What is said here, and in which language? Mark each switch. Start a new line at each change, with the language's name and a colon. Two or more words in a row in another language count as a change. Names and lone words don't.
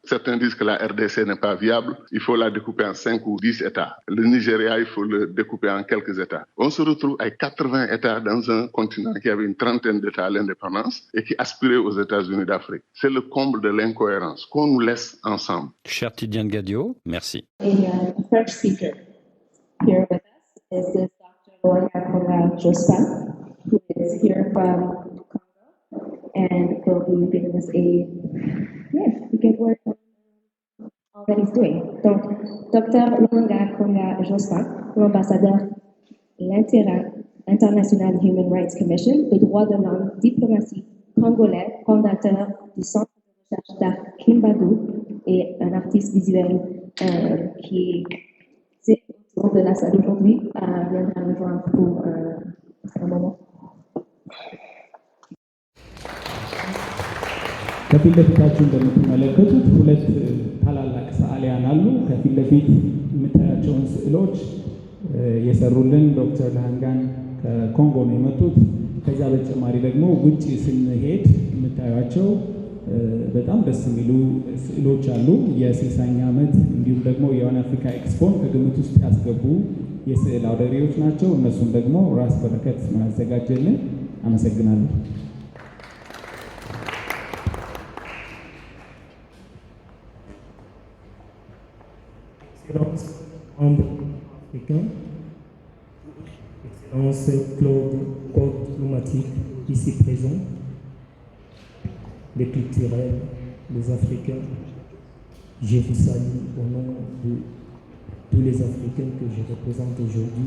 French: Certains disent que la RDC n'est pas viable, il faut la découper en 5 ou 10 États. Le Nigeria, il faut le découper en quelques États. On se retrouve avec 80 États dans un continent qui avait une trentaine d'États à l'indépendance et qui aspirait aux États-Unis d'Afrique. C'est le comble de l'incohérence qu'on nous laisse ensemble. Cher Tidiane Gadio, merci.
English: The first speaker here with us is this Dr. Loya Jospin, who is here from Congo, and will be giving us a good word on all that he's doing.
French: Donc, Dr. Loya Jospin, ambassadeur l'intérêt International Human Rights Commission, les droits de l'homme, diplomatie congolais, fondateur du centre de recherche d'art Kimbadou et un artiste visuel qui est autour de la salle aujourd'hui, viendra nous rejoindre pour un moment.
Amharic: ከፊት ለፊታችሁ እንደምትመለከቱት ሁለት ታላላቅ ሰዓሊያን አሉ። ከፊት ለፊት የምታያቸውን ስዕሎች የሰሩልን ዶክተር ለሃንጋን ከኮንጎ ነው የመጡት። ከዛ በተጨማሪ ደግሞ ውጪ ስንሄድ የምታዩቸው በጣም ደስ የሚሉ ስዕሎች አሉ። የ60ኛ ዓመት እንዲሁም ደግሞ የዋን አፍሪካ ኤክስፖን ከግምት ውስጥ ያስገቡ የስዕል አውደ ርዕዮች ናቸው። እነሱም ደግሞ ራስ በረከት ነው ያዘጋጀልን። አመሰግናለሁ።
French: Excellence Claude diplomatique ici présent, les culturels, les Africains, je vous salue au nom de tous les Africains que je représente aujourd'hui.